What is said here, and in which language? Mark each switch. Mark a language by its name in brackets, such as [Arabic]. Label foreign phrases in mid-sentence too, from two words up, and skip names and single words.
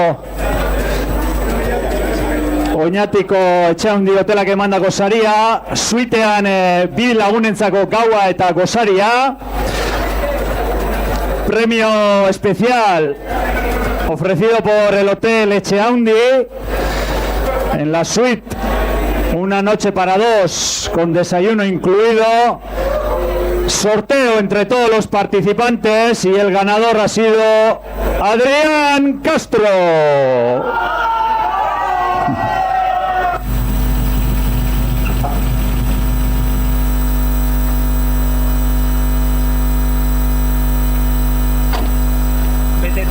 [Basque] Oñatiko etxe handi hotelak emandako saria, suitean bi lagunentzako gaua eta gozaria, [Spanish] premio especial ofrecido por el hotel Etxe Handi en la suite. Una noche para dos con desayuno incluido. Sorteo entre todos los participantes y el ganador ha sido Adrián Castro. [Basque] Beteta.